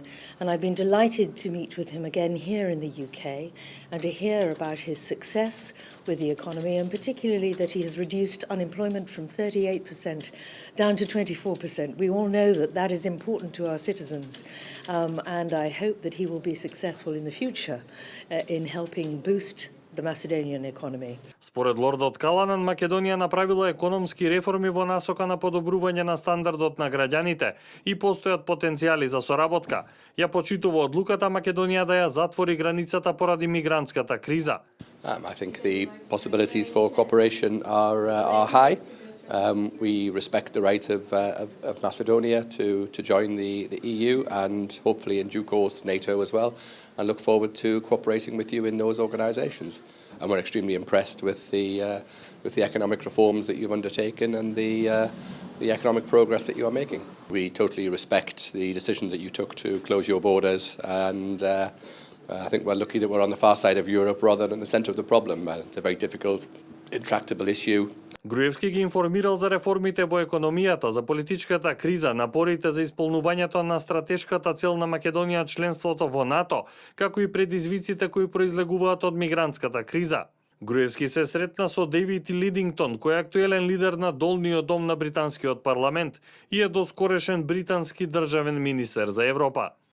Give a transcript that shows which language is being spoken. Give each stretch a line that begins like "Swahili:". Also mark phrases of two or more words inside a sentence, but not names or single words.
English: And I've been delighted to meet with him again here in the UK and to hear about his success with the economy, and particularly that he has reduced unemployment from 38% down to 24%. We all know that that is important to our citizens, and I hope that he will be successful in the future in helping boost the Macedonian economy.
Macedonian: Според лордот Каланан, Македонија направила економски реформи во насока на подобрување на стандардот на граѓаните и постојат потенцијали за соработка. Ја почитува одлуката Македонија да ја затвори границата поради мигрантската криза.
English: I think the possibilities for cooperation are high. We respect the right of Macedonia to join the EU and hopefully in due course NATO as well, and look forward to cooperating with you in those organisations. And we're extremely impressed with the economic reforms that you've undertaken and the economic progress that you are making. We totally respect the decision that you took to close your borders, and I think we're lucky that we're on the far side of Europe rather than the centre of the problem. It's a very difficult, intractable issue.
Macedonian: Груевски ги информирал за реформите во економијата, за политичката криза, напорите за исполнувањето на стратешката цел на Македонија членството во НАТО, како и предизвиците кои произлегуваат од мигрантската криза. Груевски се сретна со Дейвид Лидингтон, кој е актуелен лидер на долниот дом на британскиот парламент и е доскорешен британски државен министер за Европа.